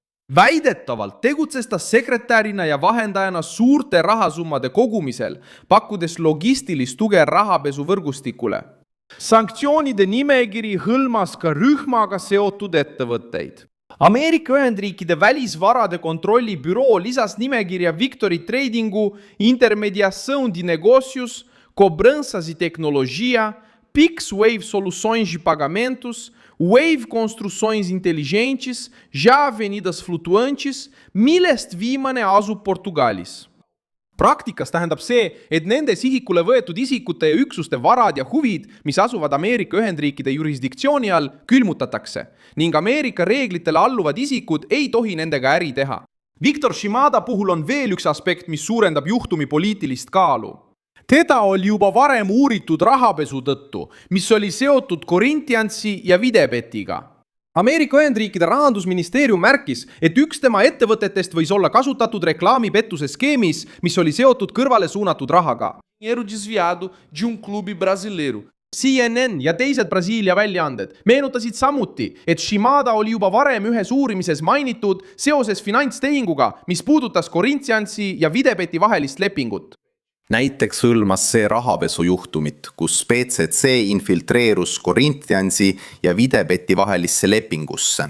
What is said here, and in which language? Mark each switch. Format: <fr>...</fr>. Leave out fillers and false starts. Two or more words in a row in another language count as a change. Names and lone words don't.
<et>Väidetavalt tegutses ta sekretärina ja vahendajana suurte rahasummade kogumisel, pakkudes logistilist tuge rahapesuvõrgustikule. Sanktsioonide nimekiri hõlmas ka rühmaga seotud ettevõtteid. Ameerika Ühendriikide välisvarade kontrolli büroo lisas nimekirja Victory Tradingu, Intermediação de Negócios, Cobranças e Tecnologia, PixWave Soluções de Pagamentos, Wave Construções Inteligentes, Ja Avenidas Flutuantes, millest viimane asub Portugalis. Praktikas tähendab see, et nende sihikule võetud isikute ja üksuste varad ja huvid, mis asuvad Ameerika Ühendriikide jurisdiktsiooni all, külmutatakse ning Ameerika reeglitele alluvad isikud ei tohi nendega äri teha. Victor Shimada puhul on veel üks aspekt, mis suurendab juhtumi poliitilist kaalu. Teda oli juba varem uuritud rahapesu tõttu, mis oli seotud Corinthiansi ja Videbetiga. Ameerika Ühendriikide rahandusministeerium märkis, et üks tema ettevõtetest võis olla kasutatud reklaamipettuse skeemis, mis oli seotud kõrvale suunatud rahaga.</et> <pt>Dinheiro desviado de clube brasileiro.</pt> <et>CNN ja teised Brasiilia väljaanded meenutasid samuti, et Shimada oli juba varem ühes uurimises mainitud seoses finantstehinguga, mis puudutas Corinthiansi ja Videbeti vahelist lepingut. Näiteks hõlmas see rahapesujuhtumit, kus PCC infiltreerus Corinthiansi ja Videbeti vahelisse lepingusse.</et>